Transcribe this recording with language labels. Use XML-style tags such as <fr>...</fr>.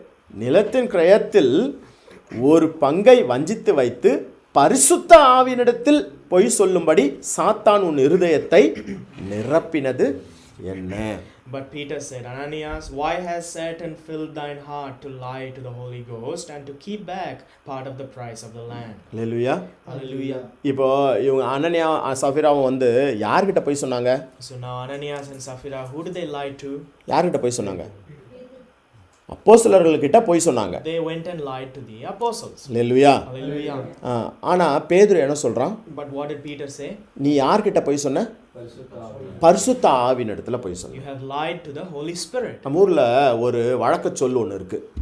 <ta>நிலத்தின் கிரயத்தில் ஒரு பங்கை வஞ்சித்து வைத்து பரிசுத்த ஆவியினிடத்தில் பொய் சொல்லும்படி சாத்தான் உன் இருதயத்தை நிரப்பினது என்ன?</ta> <en>But Peter said, Ananias, why has Satan filled thine heart to lie to the Holy Ghost and to keep back part of the price of the land?</en> <ta>Hallelujah.</ta> <en>Hallelujah.</en> <ta>இப்போ இவங்க அனனியா சஃபிராவும் வந்து யார்கிட்ட போய் சொன்னாங்க?</ta> <en>So now Ananias and Sapphira, who did they lie to?</en> <ta>யார்கிட்ட போய் சொன்னாங்க? அப்போஸ்தலர்கள்கிட்ட போய் சொன்னாங்க.</ta> <en>They went and lied to the apostles.</en> <ta>Hallelujah.</ta> <en>Hallelujah.</en> <ta>ஆனா பேதுரு என்ன சொல்றான்?</ta> <en>But what did Peter say?</en> <ta>நீ யார்கிட்ட போய் சொன்ன? பரிசுத்த ஆவியின் இடத்துல போய் சொன்ன.</ta> <en>You have lied to the Holy Spirit.</en> <ta>நம்ம ஊர்ல ஒரு வழக்க சொல் ஒன்று இருக்கு.</ta>